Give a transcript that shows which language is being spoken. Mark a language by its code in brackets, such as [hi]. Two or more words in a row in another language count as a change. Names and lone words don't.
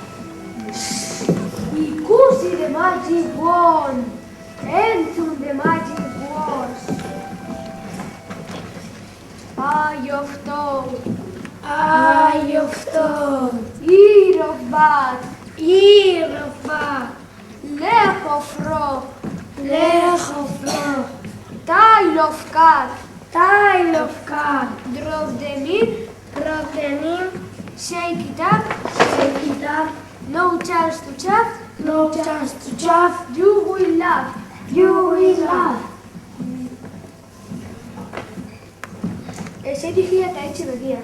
[en] Ikusi the magic wand. Entzun the magic words. Eye of toad. Eye of toad, Ear of bat. ear of bat, Leg of frog. leg of frog, Tail of cat. tail of cat, Drop them in. drop them in, Shake it up. shake it up, No chance to chaff. no chance to chaff, You will laugh. you will laugh. [eu] Eserigia eta etxe begiak.